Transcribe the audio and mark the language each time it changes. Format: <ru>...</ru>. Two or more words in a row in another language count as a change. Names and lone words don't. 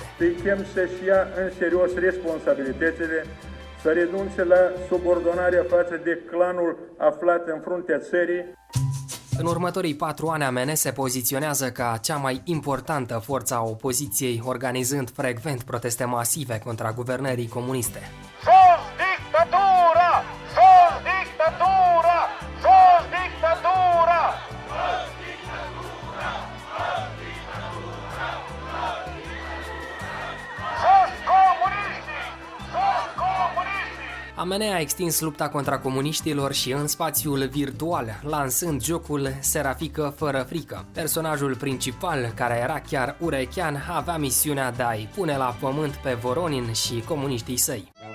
<ro>Îi chem să-și ia în serios responsabilitățile, să renunțe la subordonarea față de clanul aflat în fruntea țării. În următorii 4 ani, AMN se poziționează ca cea mai importantă forță a opoziției, organizând frecvent proteste masive contra guvernării comuniste. Sos dictatura! Sos dictatura! Sos dictatura! Sos dictatura! Sos comuniștii! Sos comuniștii! AMN a extins lupta contra comuniștilor și în spațiul virtual, lansând jocul Serafică fără frică. Personajul principal, care era chiar Urechean, avea misiunea de a-i pune la pământ pe Voronin și comuniștii săi.</ro>